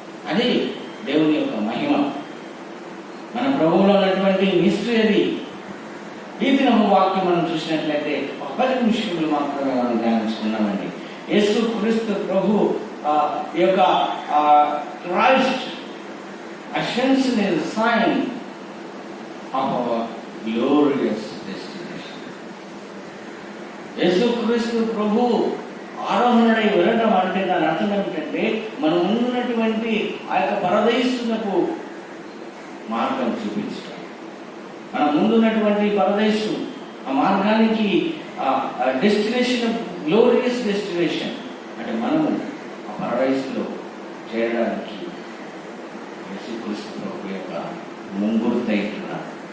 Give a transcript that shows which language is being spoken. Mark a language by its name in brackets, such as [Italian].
[Telugu] అది దేవుని యొక్క మహిమ, మన ప్రభువులో ఉన్నటువంటి మిస్టరీ అది. ఈ దినం వాక్యం మనం చూసినట్లయితే 10 నిమిషములు మాత్రమే మనం ధ్యానించుకున్నామండి. యేసు క్రీస్తు ప్రభు యొక్క [English] Christ ascension is a sign of our glorious destination. [Telugu] యేసు క్రీస్తు ప్రభు ఆరోహణై వెళ్ళడం అంటే దాని అర్థం ఏమిటంటే మనం ఉన్నటువంటి ఆ యొక్క పరదేశునకు మార్గం చూపించడం. మన ముందున్నటువంటి పరదేశు ఆ మార్గానికి డెస్టినేషన్, గ్లోరియస్ డెస్టినేషన్ అంటే మనము ఆ పరదేశంలో చేరడానికి యేసుక్రీస్తు ప్రభు యొక్క ముంగుర్తయితున్నాడు.